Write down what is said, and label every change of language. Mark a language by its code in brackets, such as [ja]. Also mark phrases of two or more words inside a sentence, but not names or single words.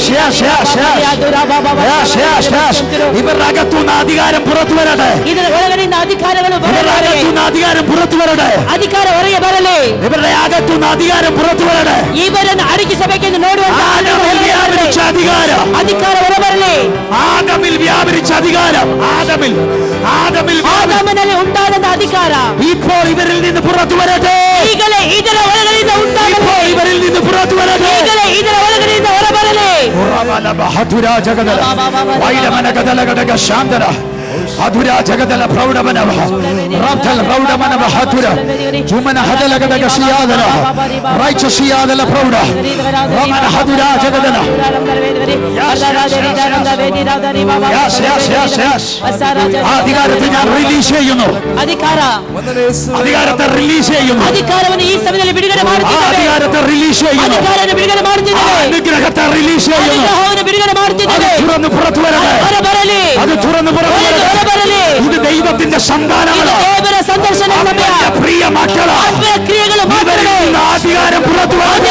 [ml] ഇവരുടെ അകത്തുനിന്ന് അധികാരം പുറത്തു വരട്ടെ. [kn] ಇದರ ಒಳಗಡೆಯಿಂದ അധികാരങ്ങൾ [ml] ഇവരുടെ അകത്തുനിന്ന് അധികാരം പുറത്തു വരട്ടെ. [kn] അധികാരം ಹೊರಗೆ ಬರಲಿ. [ml] ഇവരുടെ അകത്തുനിന്ന് അധികാരം പുറത്തു വരട്ടെ. [kn] ಇವರನ್ನು ಅಡಗಿ ಸಭೆಗೆ ನೋಡುವಂತ [ml] ആദമിൽ വ്യാപരിച്ച അധികാരം, [kn] ಅಧಿಕಾರ ಹೊರಬರಲಿ. [ml] ആദമിൽ വ്യാപരിച്ച അധികാരം, [kn] ಆದಾಮನಲ್ಲಿ ಉಂಟಾದಂತ ಅಧಿಕಾರ [ml] ഇപ്പോൾ ഇവരിൽ നിന്ന് പുറത്തു വരട്ടെ. [kn] ಈಗಲೇ ಇದರ ಒಳಗಡೆಯಿಂದ ಉಂಟಾಗಲಿ. [ml] ഇപ്പോൾ ഇവരിൽ നിന്ന് പുറത്തു വരട്ടെ. [kn] ಈಗಲೇ ಇದರ ಒಳಗಡೆಯಿಂದ ಹೊರಬರಲಿ. ഹതുരാ ജഗദല വൈലമന ഗദല ഗദക ശാന്തര ഹതുരാ ജഗദല പ്രൗഢമനവ റബ്ദൽ പ്രൗഢമനവ ഹതുര ജുമന ഹദല ഗദക ശിയാദല റൈച ശിയാദല പ്രൗഢ റമന ഹതുരാ ജഗദല [ml] അധികാരത്തെ ഞാൻ റിലീസ് ചെയ്യുന്നു. അധികാരത്തെ റിലീസ് ചെയ്യുന്നു. [kn] ಅಧಿಕಾರವನ್ನು ಈ ಸಮಯದಲ್ಲಿ ಬಿಡುಗಡೆ ಮಾಡುತ್ತಿದ್ದೇವೆ. [ml] അധികാരത്തെ റിലീസ് ചെയ്യുന്നു. [kn] ಅಧಿಕಾರವನ್ನು ಬಿಡುಗಡೆ ಮಾಡುತ್ತಿದ್ದೇವೆ. [ml] അനുഗ്രഹത്തെ റിലീസ് ചെയ്യുന്നു. [kn] ಅನುಗ್ರಹವನ್ನು ಬಿಡುಗಡೆ ಮಾಡುತ್ತಿದ್ದೇವೆ. [ml] അത് തുറന്ന് പുറത്തു വരട്ടെ. [kn] ಹೊರಬರಲಿ. [ml] അത് തുറന്ന് പുറത്തു വരട്ടെ. [kn] ಹೊರಬರಲಿ. [ml] ഇത് ദൈവത്തിന്റെ സന്താനങ്ങളാ. [kn] ದೇವರ ಸಂದರ್ಶನ ಸಮಯ. [ml] അവന്റെ പ്രിയ മക്കളാ. [kn] ಆತ್ಮೀಯ ಕ್ರಿಯೆಗಳು [ml] ഇവരിൽ [kn] ಮಾಡಲಿ. [ml] നിന്ന് അധികാരം പുറത്തു വരട്ടെ.